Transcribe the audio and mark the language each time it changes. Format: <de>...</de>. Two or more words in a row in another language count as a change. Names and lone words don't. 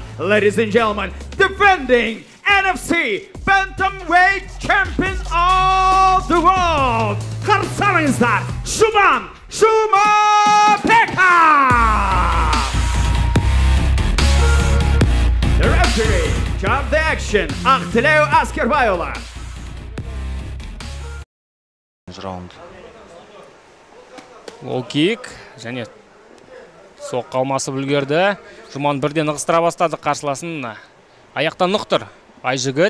<en>Ladies and gentlemen, defending NFC bantamweight champion of the world.</en> <kk>Қарсы алыңыздар, Жұман Жұмабеков!</kk> <en>The referee, chart the action,</en> <kk>Ақтілеу Аскербайұлы. Раунд. Лоу-кик, және соққа алмасы үлгерді. Жұман бірден ығыстыра бастады қарсыласын. Аяқтан нұқтыр. Айжігіт.</kk>